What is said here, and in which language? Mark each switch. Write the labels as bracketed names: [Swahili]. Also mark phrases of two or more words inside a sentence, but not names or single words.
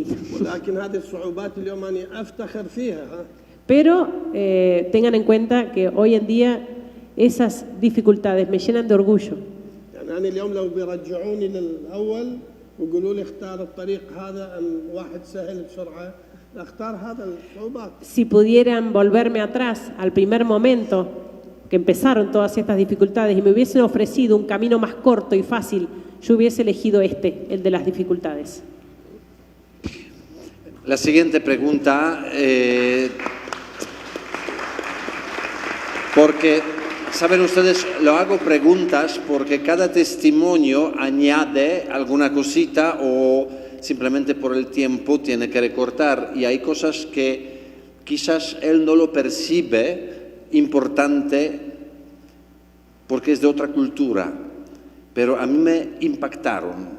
[Arabic] ولكن هذه الصعوبات اليوم أنا أفتخر فيها ها. [Spanish] Pero tengan en cuenta que hoy en día esas dificultades me llenan de orgullo. [Arabic] يعني أنا اليوم لو بيرجعوني للأول ويقولوا لي اختار الطريق هذا أم واحد سهل بسرعة اختار هذا الصعوبات. [Spanish] Si pudieran volverme atrás al primer momento que empezaron todas estas dificultades y me hubiesen ofrecido un camino más corto y fácil, yo hubiese elegido el de las dificultades. La siguiente pregunta, porque, saben ustedes, lo hago preguntas porque cada testimonio añade alguna cosita o simplemente por el tiempo tiene que recortar y hay cosas que quizás él no lo percibe importante porque es de otra cultura, pero a mí me impactaron.